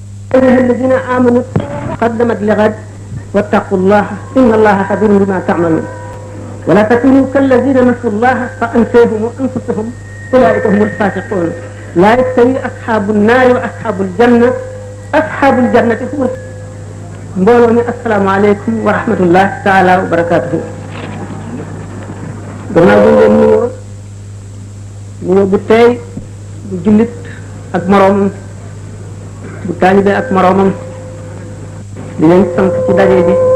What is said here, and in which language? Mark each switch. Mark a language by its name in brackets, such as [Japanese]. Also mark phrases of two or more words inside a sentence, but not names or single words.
[Arabic] أيها الذين آمنوا قدمت لغد واتقوا الله إن الله خبير بما تعملون ولا تكونوا كالذين نسوا الله فأنساهم أنفسهم أولئك هم الفاسقون لا يستوي أصحاب النار وأصحاب الجنة أصحاب الجنة هم [Wolof] mbooloo mi [Arabic] السلام عليكم ورحمة الله تعالى وبركاته [Wolof] gannaaw bi ngeen nuyoo bu tey bu jullit ak moroomam bu taalibe ak moroomam di leen sant ci daje bi